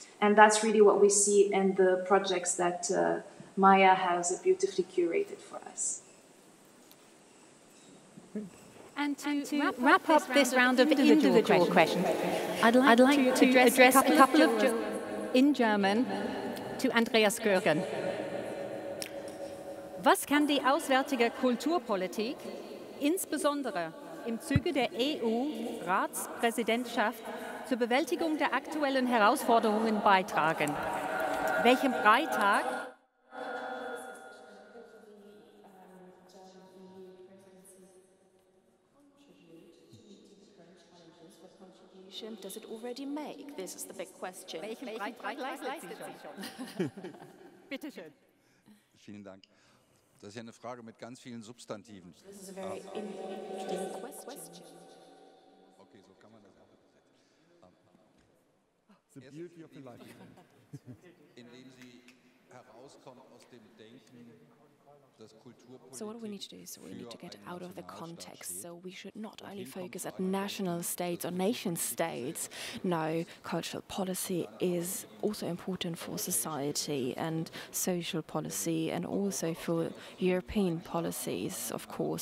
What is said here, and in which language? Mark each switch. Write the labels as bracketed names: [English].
[English] And that's really what we see in the projects that Maya has beautifully curated for us. And to wrap up this round of individual questions, I'd like to address a couple of in German to Andreas Rgen. [German] Was kann die auswärtige Kulturpolitik, insbesondere im Zuge der EU-Ratspräsidentschaft, zur Bewältigung der aktuellen Herausforderungen beitragen? Welchen Beitrag [English] does it already make? This is the big question. [German] Welchen Beitrag leistet sie schon? Bitte schön. Vielen Dank. Das ist ja eine Frage mit ganz vielen Substantiven. [English] This is a very interesting question. [German] Okay, so kann man das auch übersetzen. [English] The beauty of the life. [German] Indem sie herauskommt aus dem Denken, dass Kulturpolitik. [English] So what we need to do is we need to get out of the context. So we should not only focus at national states or nation states. No, cultural policy is also important for society and social policy and also for European policies, of course.